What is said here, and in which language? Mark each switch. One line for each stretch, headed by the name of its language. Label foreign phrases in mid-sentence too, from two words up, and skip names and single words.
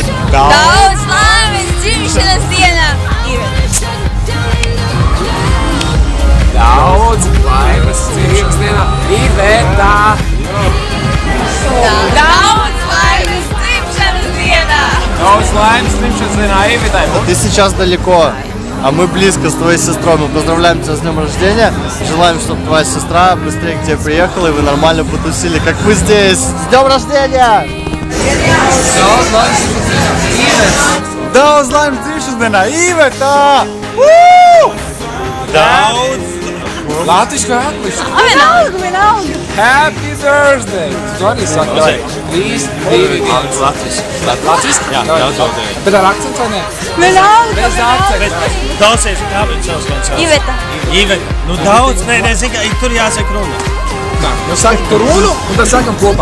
Latvian: Daudz laimes dzimšanas dienā, Iveta! Daudz laimes dzimšanas dienā, Iveta! Daudz laimes dzimšanas dienā! Daudz laimes dzimšanas dienā, Iveta!
Russian: Ты сейчас далеко, а мы близко с твоей сестрой. Мы поздравляем тебя с днем рождения. Желаем, чтобы твоя сестра быстрее к тебе приехала и вы нормально потусили, как мы здесь. С днем рождения!
Latvian: Daudz laimes dzimšanas dienā, Iveta! Daudz! Latviski vai angliski? Vienalga!
English: Happy birthday!
Latvian: Tu arī saki, please, divi. Latviski? Jā, daudz. Bet ar akcentu vai ne? Vienalga, Bez akcentu. Klausies, kā viņš savs gan sauc? Iveta. Nu daudz, nē, zini, tur jāsaka runa. Tā, nu saki tu runu, un tad sakam kopā.